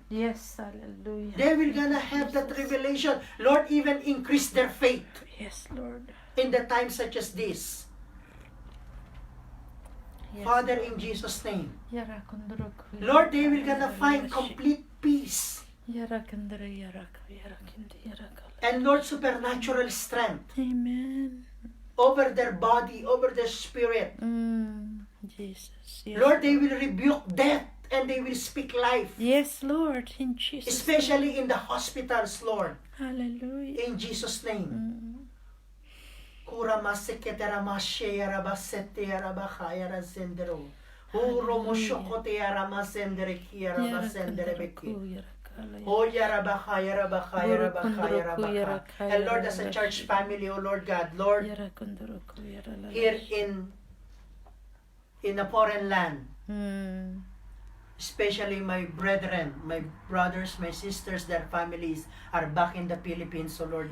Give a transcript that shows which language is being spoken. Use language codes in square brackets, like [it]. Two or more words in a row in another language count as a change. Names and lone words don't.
[en] Yes. Hallelujah. They will gonna have that revelation. Lord, even increase their faith Yes, Lord. in the times such as this. Yes. Father, in Jesus' name. Yarakunduruk. Lord, they will gonna find complete peace. Yarakundura yaraka yarakindi yaraka. And Lord, supernatural strength Amen. over their body, over their spirit. Jesus. Yes. Lord, they will rebuke death and they will speak life. Yes, Lord. In Jesus. Especially in the hospitals, Lord. Hallelujah. In Jesus' name. Kura maseketera mashera basete yarabakaya zendero. Huro moshokote yaramazendere kiara basendere beki. Oh, yarabaka, yarabaka, yarabaka, yarabaka. And Lord, as a church family, oh Lord God, Lord, here in a foreign land, especially my brethren, my brothers, my sisters, their families are back in the Philippines, oh Lord